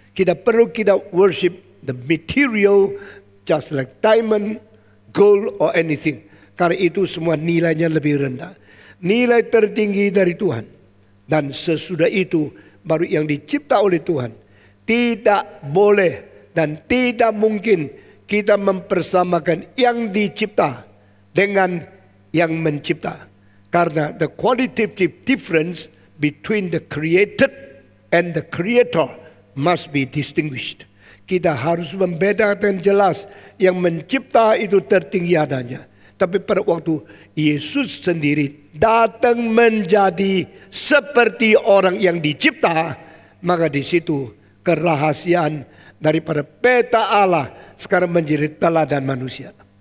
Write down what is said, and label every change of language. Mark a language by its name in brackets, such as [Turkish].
[Indonesian] Tidak perlu kita [English] worship the material, just like diamond, gold, or anything. [Indonesian] Karena itu semua nilainya lebih rendah. Nilai tertinggi dari Tuhan. Dan sesudah itu baru yang dicipta oleh Tuhan. Tidak boleh dan tidak mungkin kita mempersamakan yang dicipta dengan yang mencipta. [English] Karena the qualitative difference between the created and the creator must be distinguished. [Indonesian] Kita harus membedakan jelas yang mencipta itu tertinggi adanya. Tapi pada waktu Yesus sendiri datang menjadi seperti orang yang dicipta, maka di situ kerahasiaan daripada peta Allah sekarang menjadi teladan manusia.